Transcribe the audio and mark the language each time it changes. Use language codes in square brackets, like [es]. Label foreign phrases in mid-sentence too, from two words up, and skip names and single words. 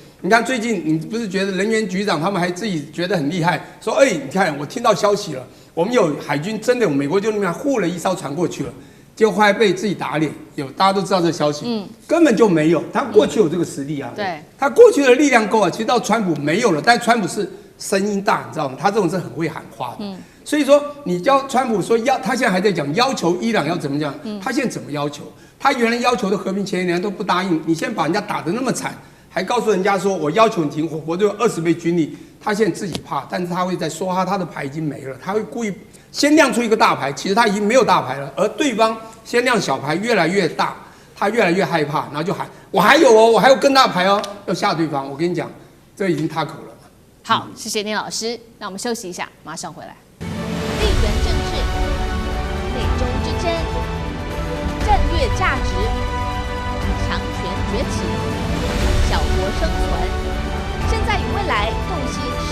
[zh] 你看最近你不是覺得人員局長他們還自己覺得很厲害，說你看我聽到消息了，我們有海軍真的美國就那邊護了1艘船過去了。結果後來被自己打臉，大家都知道這個消息，根本就沒有。他過去有這個實力啊，對，他過去的力量夠啊。其實到川普沒有了，但川普是聲音大，你知道嗎？他這種是很會喊話的。所以說你叫川普說他現在還在講要求伊朗要怎麼講，他現在怎麼要求？他原來要求的和平前沿都不答應，你現在把人家打得那麼慘，還告訴人家說我要求你停火，我就有20倍軍力。他現在自己怕，但是他會在說他的牌已經沒了，他會故意先亮出一個大牌，其實他已經沒有大牌了，而對方先亮小牌越來越大，他越來越害怕，然後就喊我還有哦，我還有更大牌哦，要嚇對方。我跟你講，這已經塌口了。好，謝謝丁老師。那我們休息一下，馬上回來。地緣政治、美中之爭、戰略價值、強權崛起、小國生存，現在與未來洞悉